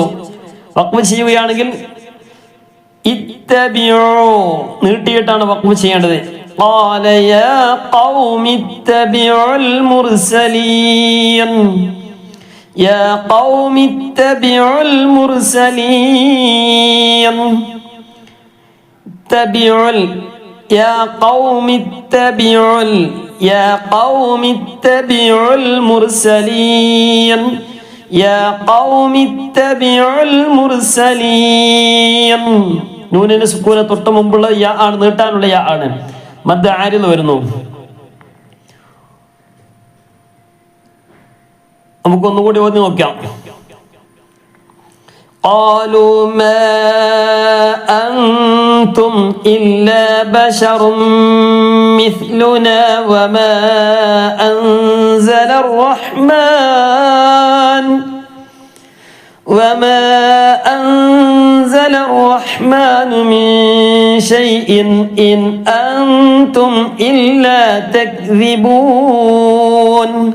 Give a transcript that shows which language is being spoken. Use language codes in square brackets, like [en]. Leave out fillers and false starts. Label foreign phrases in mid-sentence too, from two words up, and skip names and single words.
[ml] വഖഫ് ചെയ്യുകയാണെങ്കിൽ ഇത്തബിഉ നീട്ടിയിട്ടാണ് വഖഫ് ചെയ്യേണ്ടത്. [ar] قال يا قوم اتبعوا المرسلين. يا قوم اتبعوا المرسلين. ഇത്തബിഉൽ يا قوم اتبعوا المرسلين. يا قوم اتبعوا المرسلين. [ml] നൂനിന് സുക്കൂനെ തൊട്ട് മുമ്പുള്ള യാ ആണ്, നീട്ടാനുള്ള യാ ആണ്. മദ് ആരിൽ വരുന്നു. നമുക്കൊന്നുകൂടി ഓതി നോക്കാം. [ar] قالوا ما أنتم إلا بشر مثلنا وما أنزل الرحمن من شيء إن أنتم إلا تكذبون.